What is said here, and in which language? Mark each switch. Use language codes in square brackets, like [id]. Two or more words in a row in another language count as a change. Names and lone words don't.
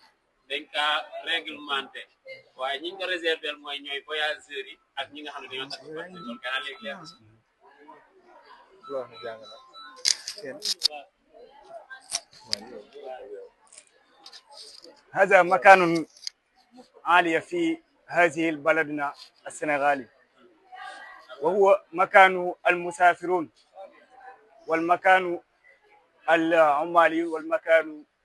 [wo] dañ kaa réglementé waaye ñi nga ko réserver mooy ñooy voyageurs yi ak ñi nga xam ne dañoo takk parti loolu gannaaw léegi leer [ar] هذا مكان عالي في هذه البلدنا السنغالي وهو مكان المسافرون والمكان العمالي والمكان